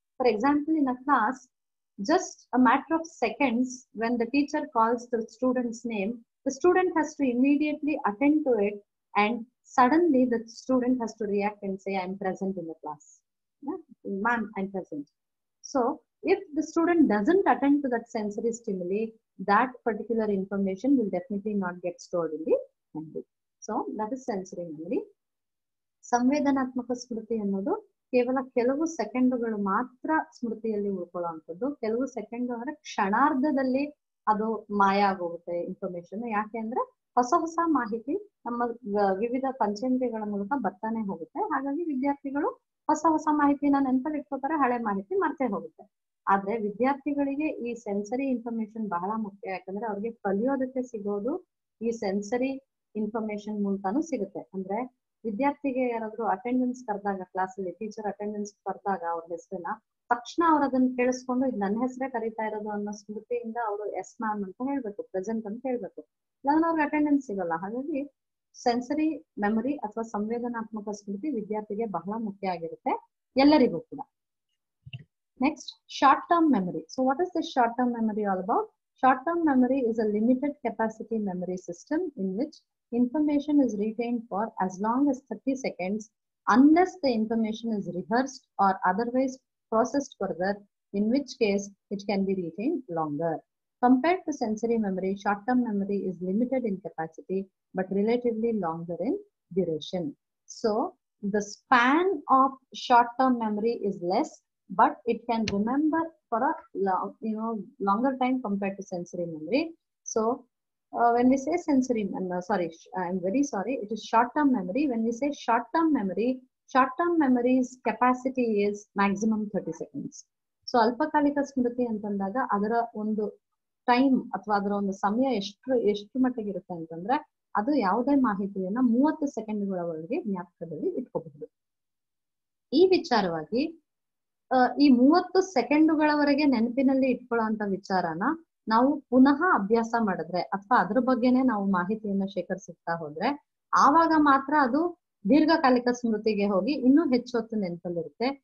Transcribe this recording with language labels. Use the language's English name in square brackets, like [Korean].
[English] For example, in a class, just a matter of seconds, when the teacher calls the student's name, the student has to immediately attend to it, and suddenly the student has to react and say, "I'm present in the class. Yeah? Ma'am, I'm present." So if the student doesn't attend to that sensory stimuli, that particular information will definitely not get stored in the memory. So that is sensory memory. [Kannada] ಸಂವೇದನಾತ್ಮಕ ಸ್ಮೃತಿ ಅನ್ನೋದು ಕೇವಲ ಕೆಲವು ಸೆಕೆಂಡುಗಳು ಮಾತ್ರ ಸ್ಮೃತಿಯಲ್ಲಿ ಉಳ್ಕೊಳ್ಳುವಂಥದ್ದು. ಕೆಲವು second ಅಂದ್ರೆ ಕ್ಷಣಾರ್ಧದಲ್ಲಿ ಅದು ಮಾಯ ಆಗೋಗುತ್ತೆ information. ಯಾಕೆ ಅಂದ್ರೆ ಹೊಸ ಹೊಸ ಮಾಹಿತಿ ನಮ್ಮ ವಿವಿಧ ಪಂಚೇಂದ್ರಿಯಗಳ ಮೂಲಕ ಬರ್ತಾನೆ ಹೋಗುತ್ತೆ. ಹಾಗಾಗಿ ವಿದ್ಯಾರ್ಥಿಗಳು ಹೊಸ ಹೊಸ ಮಾಹಿತಿನ ನೆನಪಲ್ಲಿ ಇಟ್ಕೋತಾರೆ, ಹಳೆ ಮಾಹಿತಿ ಮರ್ತೇ ಹೋಗುತ್ತೆ. ಆದ್ರೆ ವಿದ್ಯಾರ್ಥಿಗಳಿಗೆ ಈ ಸೆನ್ಸರಿ ಇನ್ಫಾರ್ಮೇಶನ್ ಬಹಳ ಮುಖ್ಯ. ಯಾಕಂದ್ರೆ ಅವ್ರಿಗೆ ಕಲಿಯೋದಕ್ಕೆ ಸಿಗೋದು ಈ ಸೆನ್ಸರಿ ಇನ್ಫಾರ್ಮೇಶನ್ ಮೂಲಕನೂ ಸಿಗುತ್ತೆ. ಅಂದ್ರೆ ವಿದ್ಯಾರ್ಥಿಗೆ ಯಾರಾದ್ರೂ ಅಟೆಂಡೆನ್ಸ್ ಕರೆದಾಗ ಕ್ಲಾಸಲ್ಲಿ ಟೀಚರ್ ಅಟೆಂಡೆನ್ಸ್ ಕರೆದಾಗ ಅವ್ರ ಹೆಸರನ್ನ ತಕ್ಷಣ ಅವ್ರು ಅದನ್ನ ಕೇಳಿಸ್ಕೊಂಡು ಇದು ನನ್ನ ಹೆಸರೇ ಕರೀತಾ ಇರೋದು ಅನ್ನೋ ಸ್ಮೃತಿಯಿಂದ ಅವರು ಎಸ್ ಮ್ಯಾಮ್ ಅಂತ ಹೇಳ್ಬೇಕು, ಪ್ರೆಸೆಂಟ್ ಅಂತ ಹೇಳ್ಬೇಕು, ಇಲ್ಲಾಂದ್ರೆ ಅವ್ರಿಗೆ ಅಟೆಂಡೆನ್ಸ್ ಸಿಗಲ್ಲ. ಹಾಗಾಗಿ ಸೆನ್ಸರಿ ಮೆಮೊರಿ ಅಥವಾ ಸಂವೇದನಾತ್ಮಕ ಸ್ಮೃತಿ ವಿದ್ಯಾರ್ಥಿಗೆ ಬಹಳ ಮುಖ್ಯ ಆಗಿರುತ್ತೆ, ಎಲ್ಲರಿಗೂ ಕೂಡ. [English] Next, short-term memory. So what is this short-term memory all about? Short-term memory is a limited capacity memory system in which information is retained for as long as 30 seconds unless the information is rehearsed or otherwise processed further, in which case it can be retained longer. Compared to sensory memory, short-term memory is limited in capacity but relatively longer in duration. So the span of short-term memory is less, but it can remember for a longer time compared to sensory memory. So when we say sensory, I'm very sorry, it is short-term memory. When we say short-term memory's capacity is maximum 30 seconds. [Kannada] So ಅಲ್ಪಕಾಲಿಕ ಸ್ಮೃತಿ ಅಂತಂದಾಗ ಅದರ ಒಂದು time ಅಥವಾ ಅದರ ಒಂದು ಸಮಯ ಎಷ್ಟು ಮಟ್ಟಿಗೆ ಇರುತ್ತೆ ಅಂತಂದ್ರೆ ಅದು ಯಾವುದೇ ಮಾಹಿತಿಯನ್ನ 30 ಸೆಕೆಂಡ್ಗಳವರೆಗೆ ಜ್ಞಾಪಕದಲ್ಲಿ ಇಟ್ಕೋಬಹುದು. ಈ ವಿಚಾರವಾಗಿ ಈ 30 ಸೆಕೆಂಡುಗಳವರೆಗೆ ನೆನಪಿನಲ್ಲಿ ಇಟ್ಕೊಳ್ಳುವಂತ ವಿಚಾರನ ನಾವು ಪುನಃ ಅಭ್ಯಾಸ ಮಾಡಿದ್ರೆ ಅಥವಾ ಅದ್ರ ಬಗ್ಗೆನೆ ನಾವು ಮಾಹಿತಿಯನ್ನ ಶೇಖರಿಸುತ್ತಾ ಹೋದ್ರೆ ಆವಾಗ ಮಾತ್ರ ಅದು ದೀರ್ಘಕಾಲಿಕ ಸ್ಮೃತಿಗೆ ಹೋಗಿ ಇನ್ನೂ ಹೆಚ್ಚು ಹೊತ್ತು ನೆನಪಲ್ಲಿರುತ್ತೆ.